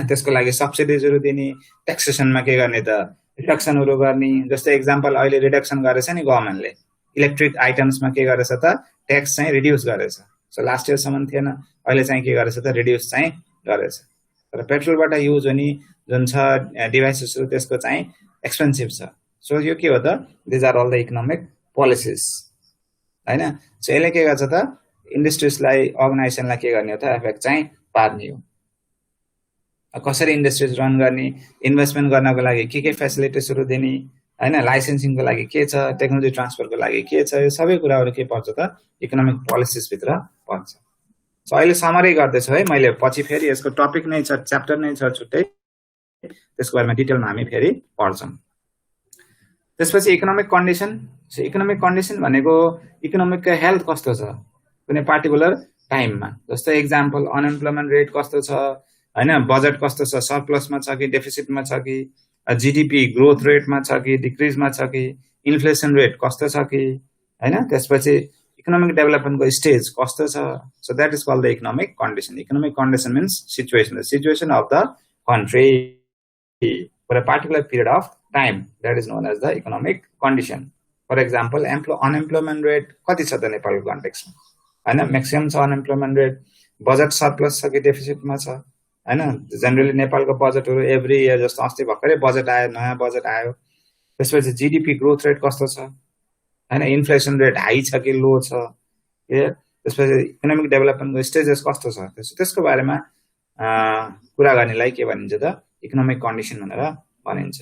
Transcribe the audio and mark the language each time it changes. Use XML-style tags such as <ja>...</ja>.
<ne>त्यसको लागि सब्सिडिजहरु दिने, ट्याक्सेसनमा के गर्ने त, रिडक्सनहरु गर्ने। जस्तै एक्जाम्पल अहिले रिडक्सन गरेछ नि गभर्नमेन्टले, इलेक्ट्रिक आइटम्समा के गरेछ त, ट्याक्स चाहिँ रिड्युस गरेछ। सो लास्ट इयरसम्म थिएन, अहिले चाहिँ के गरेछ त, रिड्युस चाहिँ गरेछ। तर पेट्रोलबाट युज हुने जुन छ डिभाइसेसहरु, त्यसको चाहिँ एक्सपेन्सिभ छ। सो यो के हो त,</ne> <en>these are all the economic policies,</en> <ne>हैन। सो यसले के गर्छ त, इन्डस्ट्रिजलाई, अर्गनाइजेसनलाई के गर्ने हो त, इफेक्ट चाहिँ पार्ने हो। कसरी इन्डस्ट्रिज रन गर्ने, इन्भेस्टमेन्ट गर्नको लागि के फेसिलिटिजहरु दिने, हैन, लाइसेन्सिङको लागि के छ, टेक्नोलोजी ट्रान्सफरको लागि के छ, यो सबै कुराहरु के पर्छ त, इकोनोमिक पोलिसीज भित्र पर्छ। सो अहिले समरी गर्दैछु है मैले, पछि फेरि यसको टपिक नै छ, च्याप्टर नै छ छुट्टै, त्यसको बारेमा डिटेलमा हामी फेरि पढ्छौं। त्यसपछि economic condition. So economic condition भनेको इकोनोमिकको हेल्थ कस्तो छ कुनै पार्टिकुलर टाइममा। जस्तै एक्जाम्पल अनएम्प्लोयमेन्ट रेट कस्तो छ, हैन, बजेट कस्तो छ, सरप्लसमा छ कि डेफिसिटमा छ कि, जीडीपी ग्रोथ रेटमा छ कि डिक्रिजमा छ कि, इन्फ्लेसन रेट कस्तो छ कि, हैन। त्यसपछि इकोनोमिक डेभलपमेन्टको स्टेज कस्तो छ।</ne> <en>So that is called the economic condition. Economic condition means situation of the country for a particular period of time, that is known as the economic condition. For example,</en> <ne>unemployment rate कति छ त नेपालको कन्टेक्स्टमा, हैन, maximum छ अनएम्प्लोयमेन्ट rate, budget surplus छ कि डेफिसिटमा छ, हैन। जनरली नेपालको बजेटहरु</ne> <en>every year,</en> <ne>जस्तो अस्ति भर्खरै बजेट आयो, नयाँ बजेट आयो। त्यसपछि जीडीपी ग्रोथ रेट कस्तो छ, हैन, इन्फ्लेसन रेट हाई छ कि लो छ, त्यसपछि इकोनोमिक डेभलपमेन्टको स्टेजेस कस्तो छ, त्यसको बारेमा कुरा गर्नेलाई के भनिन्छ त, इकोनोमिक कन्डिसन भनेर भनिन्छ।</ne>